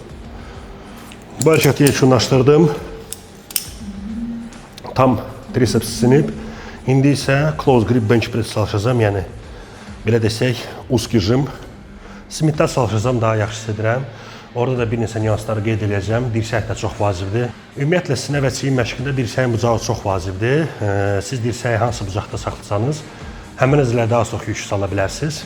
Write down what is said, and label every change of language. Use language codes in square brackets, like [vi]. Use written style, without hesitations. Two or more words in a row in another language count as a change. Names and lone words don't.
[az] Bu hərəkəti yekunlaşdırdım. Tam triceps sinib. İndi isə [en] close grip bench press [az] çalışacağım. Yəni, belə desək, [ru] узкий жим. [az] Smith'də çalışacağım, daha yaxşı hiss edirəm. Orada da bir neçə nüansları qeyd edəcəm. Dirsək də çox vacibdir. Ümumiyyətlə, sinə və çiyin məşqində dirsəyin bucağı çox vacibdir. Siz dirsəyi hansı bucaqda saxlasanız, həmin əzələ daha çox yük sala bilərsiniz.